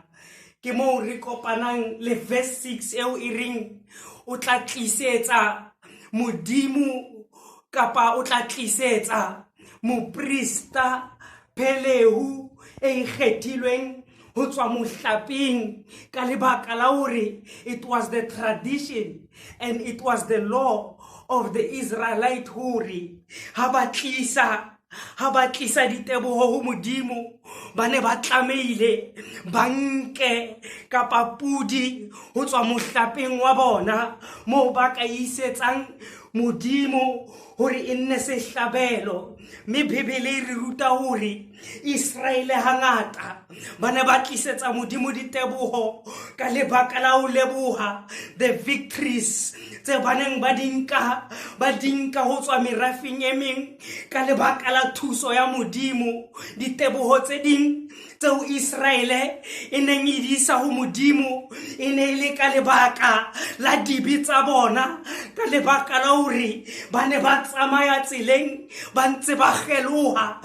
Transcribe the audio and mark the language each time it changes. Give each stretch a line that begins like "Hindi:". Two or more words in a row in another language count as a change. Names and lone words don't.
Southern Sotho: Ke moo re kopanang le verse 6 eo e reng o tla tlisetsa Modimo kapa o tla tlisetsa moprista Pelehu e ikgethilweng ho tswa mohlaping ka lebaka la hore
English: it was the tradition and it was the law of the Israelite
Southern Sotho: hore ha ba tlisa diteboho ho Modimo ba ne ba tlameile ba nke kapa pudi ho tswa mohlaping wa bona moo ba ka isetsang Modimo hore e nne sehlabelo. Me Bibele re ruta hore Israele hangata ba ne ba tlisetsa Modimo diteboho ka lebaka la ho leboha
English: the victories
Southern Sotho: tse baneng ba dinka ho tswa merafeng e meng ka lebaka la thuso ya Modimo. Diteboho tse ding tseo Israele e neng e di isa ho Modimo e ne le ka lebaka la dibi tsa bona, ka lebaka la hore ba ne ba tsamaya tseleng ba ntse ba kgeloha.